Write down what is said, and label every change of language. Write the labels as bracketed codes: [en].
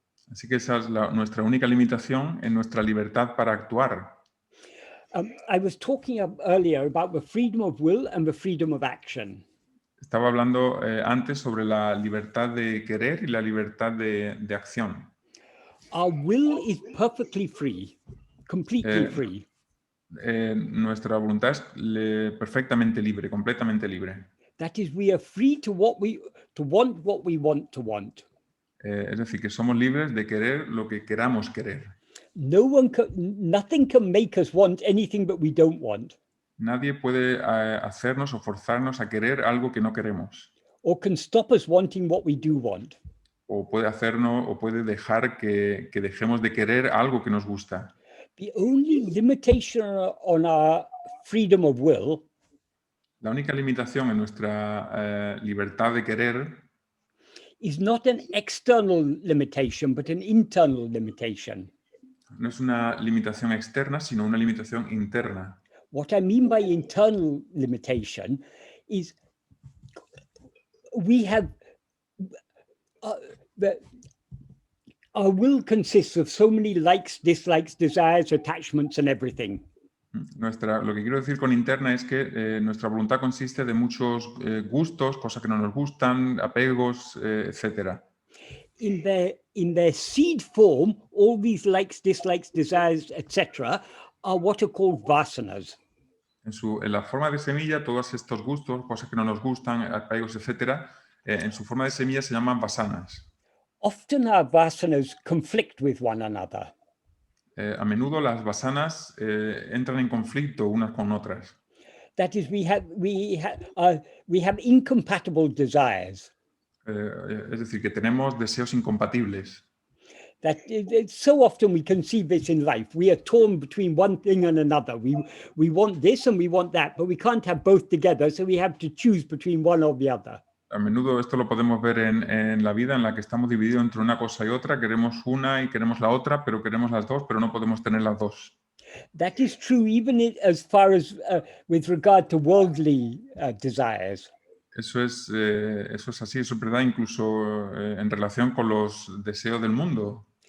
[es] Así que esa es nuestra única limitación en nuestra libertad para actuar. [en] I was talking earlier about the freedom of will and the freedom of action. [es] Estaba hablando antes sobre la libertad de querer y la libertad de acción. [en] Our will is perfectly free, completely free. [es] Nuestra voluntad es perfectamente libre, completamente libre. [en] That is, we are free to want what we want to want. [es] Es decir, que somos libres de querer lo que queramos querer. [en] Nothing can make us want anything that we don't want. [es] Nadie puede hacernos o forzarnos a querer algo que no queremos. [en] Or can stop us wanting what we do want. [es] O puede hacernos o puede dejar que dejemos de querer algo que nos gusta. [en] The only limitation on our freedom of will, [es] la única limitación en nuestra libertad de querer, [en] is not an external limitation, but an internal limitation. [es] No es una limitación externa, sino una limitación interna. [en] What I mean by internal limitation is we have our will consists of so many likes, dislikes, desires, attachments, and everything. [es] Lo que quiero decir con interna es que nuestra voluntad consiste de muchos gustos, cosas que no nos gustan, apegos, etc. [en] In their seed form, all these likes, dislikes, desires, etc., are what are called vasanas. [es] En la forma de semilla, todos estos gustos, cosas que no nos gustan, apegos, etc., en su forma de semilla se llaman vasanas. [en] Often our vasanas conflict with one another. [es] A menudo las vasanas entran en conflicto unas con otras. [en] That is, we have incompatible desires. [es] Es decir, que tenemos deseos incompatibles. [en] That so often we can see this in life. We are torn between one thing and another. We want this and we want that, but we can't have both together, so we have to choose between one or the other. [es] A menudo esto lo podemos ver en la vida en la que estamos divididos entre una cosa y otra. Queremos una y queremos la otra, pero queremos las dos, pero no podemos tener las dos. [en] That is true even as far as with regard to worldly desires. [es] Eso es así, eso es verdad incluso en relación con los deseos del mundo.